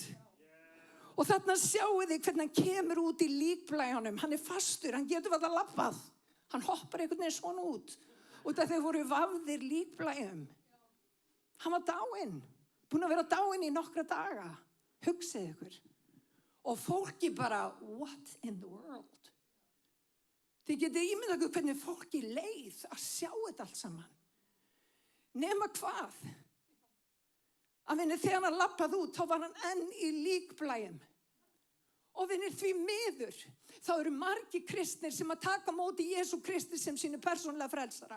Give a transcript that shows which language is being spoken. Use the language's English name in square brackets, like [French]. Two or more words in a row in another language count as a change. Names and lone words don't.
[Icelandic] Og þarna sjáu þið hvernig hann kemur út í líkblæjanum. Hann fastur, hann getur að labbað. Hann hoppar einhvern veginn svona út. Og þeir voru vafðir líkblæjum. Hann var dáinn. Búinn að vera dáinn í nokkra daga. Hugsið ykkur. Og fólki bara, [English] what in the world? [Icelandic] Þið getið ímyndað ykkur hvernig fólki leið að sjá þetta allt saman. Nema hvað? Að vinir, þegar hann labbaði út, þá var hann enn í líkblæjum. Og vinir, því miður, þá eru margir kristnir sem að taka móti Jesú Kristi sem sínu persónulega frelsara.